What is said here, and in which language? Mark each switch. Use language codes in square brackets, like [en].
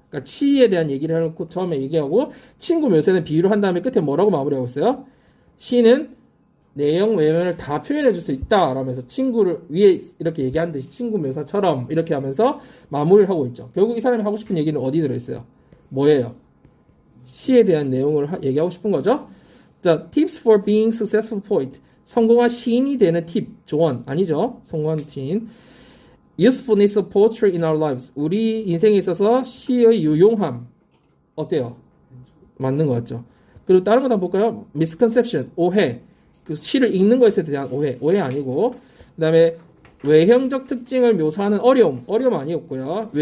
[ko] 그러니까 시에 대한 얘기를 해놓고 처음에 얘기하고 친구 묘사에 비유를 한 다음에 끝에 뭐라고 마무리하고 있어요? 시는 내용 외면을 다 표현해 줄 수 있다 라면서 친구를 위에 이렇게 얘기한 듯이 친구 묘사처럼 이렇게 하면서 마무리를 하고 있죠. 결국 이 사람이 하고 싶은 얘기는 어디 들어있어요? 뭐예요? 시에 대한 내용을 얘기하고 싶은 거죠. [en] 자, tips for being successful poet. [ko] 성공한 시인이 되는 팁, 조언 아니죠. 성공한 시인. [en] usefulness of poetry in our lives. [ko] 우리 인생에 있어서 시의 유용함 어때요? 맞는 것 같죠. 그리고 다른 거 한번 볼까요? misconception, 오해. 그 시를 읽는 것에 대한 오해 아니고, 그 다음에 외형적 특징을 묘사하는 어려움 아니었고요.